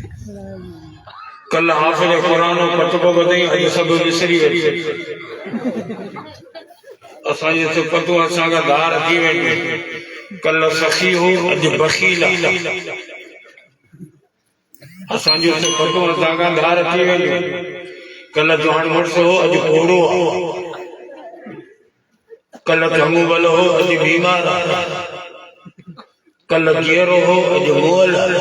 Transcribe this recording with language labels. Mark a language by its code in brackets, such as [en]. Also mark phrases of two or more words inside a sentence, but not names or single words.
[sd] कल हाफिज कुरान पतो ॿुधई अॼु सभु विसरी वई असांजी सिफ़तूं असांखां धार थी वेंदियूं। कल सखी हो अॼु बखील असांजी सिफ़तूं असांखां धार थी वेंदियूं। कल जवान मुड़ुस हो अॼु घोड़ो कल चङो भलो हो अॼु बीमार कल जीअरो हो अॼु मोल